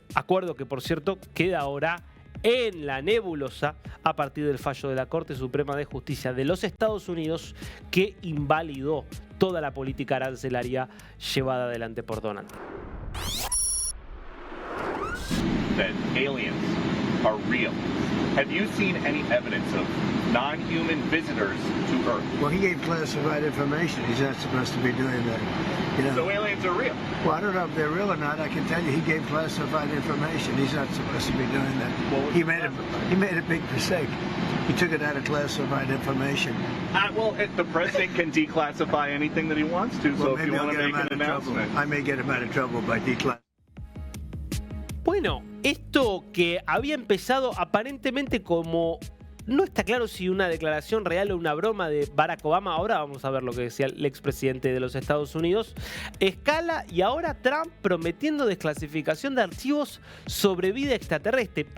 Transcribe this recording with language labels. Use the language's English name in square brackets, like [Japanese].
[Spanish] Acuerdo que, por cierto, queda ahora en la nebulosa a partir del fallo de la Corte Suprema de Justicia de los Estados Unidos que invalidó toda la política arancelaria llevada adelante por Donald Trump. [English] That aliens are real. Have you seen any evidence of non-human visitors to Earth? Well, he gave classified information. He's not supposed to be doing that. You know? So aliens are real? Well, I don't know if they're real or not. I can tell you he gave classified information. He's not supposed to be doing that. Well, he made a big mistake. He took it out of classified information. Well, the president can declassify anything that he wants to, so if you want to make an announcement. I may get him out of trouble by declassifying. [Spanish] Bueno, esto que había empezado aparentemente como... No está claro si una declaración real o una broma de Barack Obama. Ahora vamos a ver lo que decía el expresidente de los Estados Unidos. Escala y ahora Trump prometiendo desclasificación de archivos sobre vida extraterrestre.